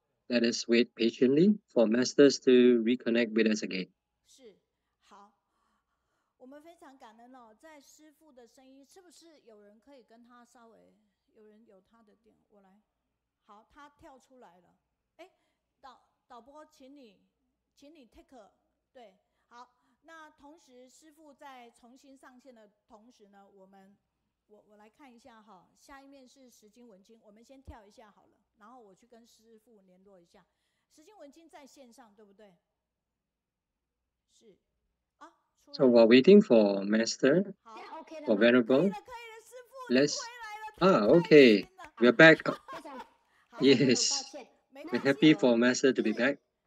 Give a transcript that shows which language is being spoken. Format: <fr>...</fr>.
<en>Let us wait patiently for Masters to reconnect with us again.</en> <zh>是，好，我们非常感恩哦，在师父的声音，是不是有人可以跟他稍微，有人有他的点，我来，好，他跳出来了，哎，导播，请你 take 对，好，那同时师父在重新上线的同时呢，我来看一下哈，下一面是石经文经，我们先跳一下好了，然后我去跟师父联络一下。石经文经在线上，对不对？是啊。</zh> <en>So while waiting for Master or Venerable, let's okay, we're back. Yes, we're happy for Master to be back.</en>